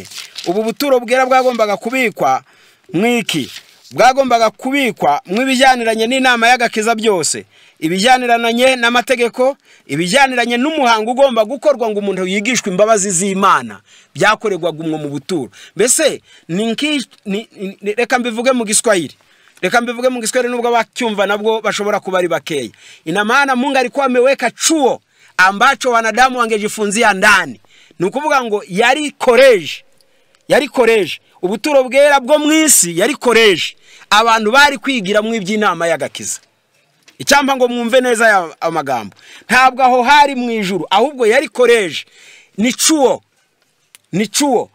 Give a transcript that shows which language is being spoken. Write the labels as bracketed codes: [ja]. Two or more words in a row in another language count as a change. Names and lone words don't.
[rw] Ubu buturo bwera bwagombaga kubikwa mwiki, bwagombaga kubikwa mw'ibijyaniranye n'inama y'agakiza byose, ibijyaniranye n'amategeko, ibijyaniranye n'umuhango ugomba gukorwa ngo umuntu yigishwe imbabazi z'Imana, byakorerwaga umwe mu buturo. Mbese reka mbivuge mu Giswahili. Nubwo bacyumva nabwo bashobora kuba ari bakeya. [sw] Ina maana Mungu alikuwa ameweka chuo ambacho wanadamu wangejifunzia ndani. [rw] Ni ukuvuga ngo yari college. Ubuturo bwera bwo mwisi yari college. Abantu bari kwigira mu iby'inama y'agakiza. Icyamba ngo mwumve neza amagambo. Ntabwo aho hari mu ijuru, ahubwo yari college. Ni chuo.